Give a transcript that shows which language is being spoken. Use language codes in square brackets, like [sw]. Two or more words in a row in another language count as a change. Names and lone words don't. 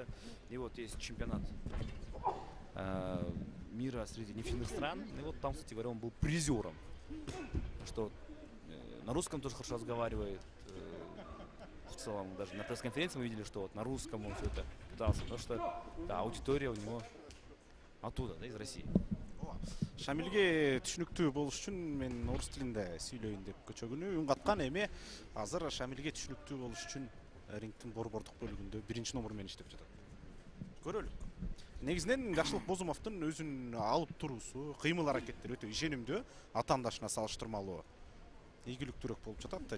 [ru] И вот есть чемпионат мира среди нефтяных стран. И вот там, кстати говоря, он был призером. Что на русском тоже хорошо разговаривает. В целом, даже на пресс-конференции мы видели, что вот на русском он все это пытался. Потому что да, аудитория у него оттуда, да, из России. [ky] Шамилге түшүнүктүү болуш үчүн мен орус тилинде сүйлөйүн деп көчөгүнү үн каткан, эми азыр Шамилге түшүнүктүү болуш үчүн рингдин борбордук бөлүгүндө 1-номер менен иштеп жатат. Көрөлүк. Негизинен Жакшылык Бозумовдун өзүн алып туруусу, кыймыл аракеттери өтө ишенимдүү, атаандашына салыштырмалуу ийгиликтүүрөөк болуп жатат.